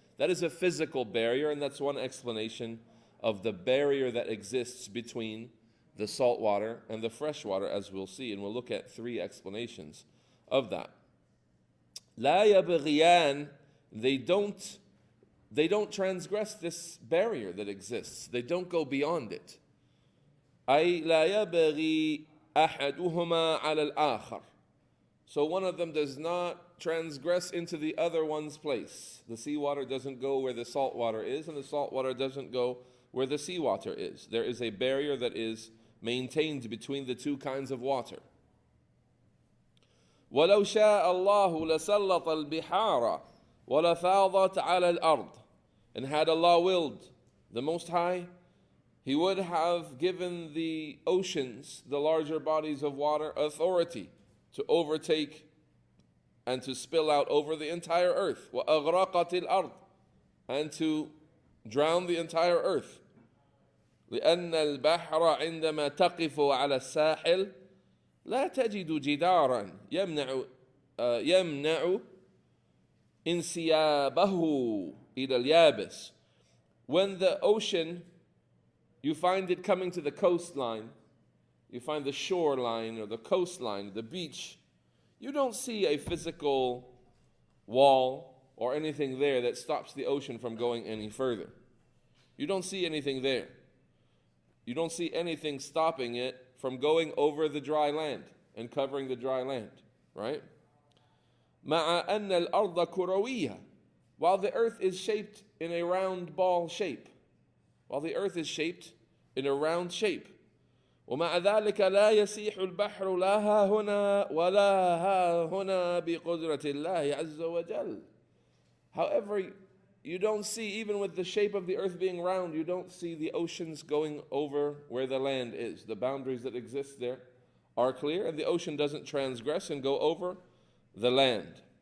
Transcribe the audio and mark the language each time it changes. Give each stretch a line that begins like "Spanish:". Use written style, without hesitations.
English: That is a physical barrier, and that's one explanation of the barrier that exists between the salt water and the fresh water, as we'll see, and we'll look at three explanations of that.
Arabic: لا يبغيان,
English: they don't transgress this barrier that exists. They don't go beyond it.
Arabic: أي لا يبغي أحدهما على الآخر.
English: So one of them does not transgress into the other one's place. The seawater doesn't go where the salt water is, and the salt water doesn't go where the seawater is. There is a barrier that is maintained between the two kinds of water.
Arabic: وَلَوْ شَاءَ اللَّهُ لَسَلَّطَ الْبِحَارَ وَلَفَاضَتْ عَلَى الْأَرْضِ.
English: And had Allah willed, the Most High, He would have given the oceans, the larger bodies of water, authority to overtake and to spill out over the entire earth.
Arabic: وَأَغْرَقَتِ الْأَرْضِ.
English: And to drown the entire earth.
Arabic: لأن البحر عندما تقف على الساحل لا تجد جدارا يمنع انسيابه إلى اليابس.
English: When the ocean, you find it coming to the coastline, you find the shoreline or the coastline, the beach, you don't see a physical wall or anything there that stops the ocean from going any further. You don't see anything there. You don't see anything stopping it from going over the dry land and covering the dry land, right?
Arabic: مع أن الأرض كروية.
English: While the earth is shaped in a round ball shape. While the earth is shaped in a round shape.
Arabic: ومع ذلك لا يسيح البحر لا ها هنا ولا ها هنا بقدرة الله عز وجل.
English: However, you don't see, even with the shape of the earth being round, you don't see the oceans going over where the land is. The boundaries that exist there are clear, and the ocean doesn't transgress and go over the land.